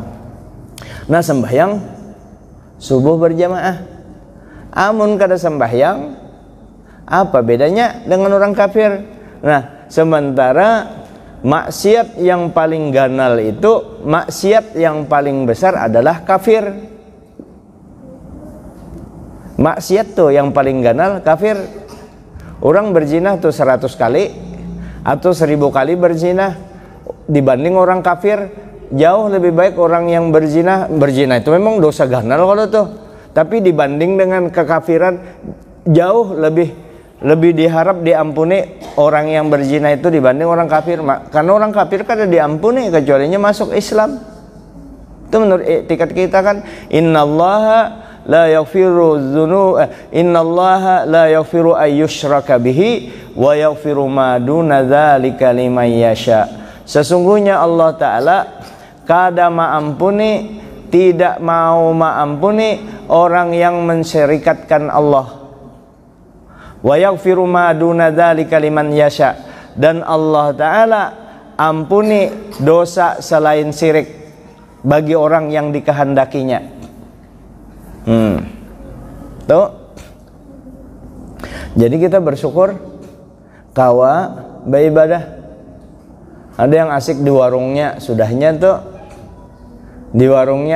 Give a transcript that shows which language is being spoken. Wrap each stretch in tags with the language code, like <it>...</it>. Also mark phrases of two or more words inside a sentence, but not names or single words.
<bjn>Nah sembahyang subuh berjamaah, amun kada sembahyang, apa bedanya dengan orang kafir? Nah sementara maksiat yang paling ganal itu, maksiat yang paling besar adalah kafir. Maksiat tuh yang paling ganal kafir. Orang berzina tuh 100 kali atau 1000 kali berzina dibanding orang kafir, jauh lebih baik orang yang berzina itu memang dosa ganal kalau tuh, tapi dibanding dengan kekafiran jauh lebih diharap diampuni orang yang berzina itu dibanding orang kafir. Karena orang kafir kan diampuni kecualinya masuk Islam. Itu menurut etikat kita kan,</bjn> <ar>إن الله لا يغفر أن يشرك به ويغفر ما دون ذلك لمن يشاء.</ar> <bjn>Sesungguhnya Allah Ta'ala kada maampuni, tidak mau maampuni orang yang mensyirikatkan Allah.</bjn> <ar>ويغفر ما دون ذلك لمن يشاء,</ar> <bjn>dan Allah Ta'ala ampuni dosa selain syirik bagi orang yang dikehendakinya. Tuh. Jadi kita bersyukur kawa beribadah. Ada yang asik di warungnya, sudahnya tuh di warungnya.</bjn>